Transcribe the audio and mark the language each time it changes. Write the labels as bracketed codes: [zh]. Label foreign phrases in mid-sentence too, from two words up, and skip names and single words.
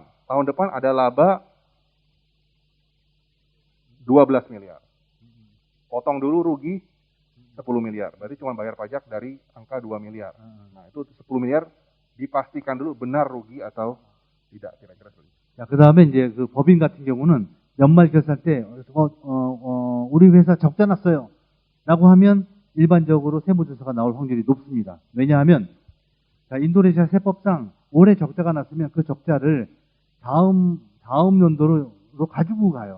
[id] Tahun depan ada laba 12 miliar. Potong dulu rugi 10 miliar. Berarti cuma bayar pajak dari angka 2 miliar. Nah, itu 10 miliar dipastikan dulu benar rugi atau tidak, kira-kira seperti itu. [ko] 자, 그다음에 이제 그 법인 같은 경우는 연말 결산 때 우리 회사 적자 났어요. 라고 하면 일반적으로 세무조사가 나올 확률이 높습니다. 왜냐하면 인도네시아 세법상 올해 적자가 났으면 그 적자를 다음 연도로 가지고 가요.